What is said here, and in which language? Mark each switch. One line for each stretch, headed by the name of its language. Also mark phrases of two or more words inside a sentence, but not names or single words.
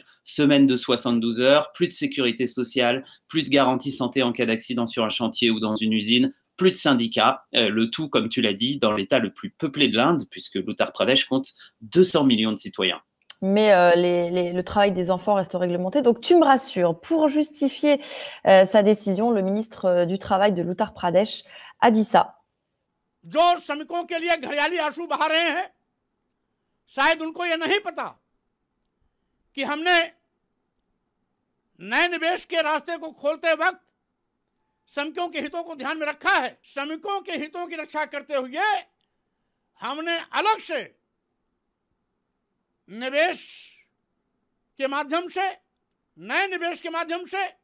French: Semaine de 72 heures, plus de sécurité sociale, plus de garantie santé en cas d'accident sur un chantier ou dans une usine, plus de syndicats, le tout, comme tu l'as dit, dans l'État le plus peuplé de l'Inde, puisque l'Uttar Pradesh compte 200 millions de citoyens. Mais le travail des enfants reste réglementé. Donc, tu me rassures. Pour justifier sa décision, le ministre du Travail de l'Uttar Pradesh a dit ça.
Hindi: जो श्रमिकों के लिए घड़ियाली आंसू बहा रहे हैं, शायद उनको ये नहीं पता कि हमने नए निवेश के रास्ते को खोलते वक्त श्रमिकों के हितों को ध्यान में रखा है। श्रमिकों के हितों की रक्षा करते हुए हमने अलग से निवेश के माध्यम से, नए निवेश के माध्यम से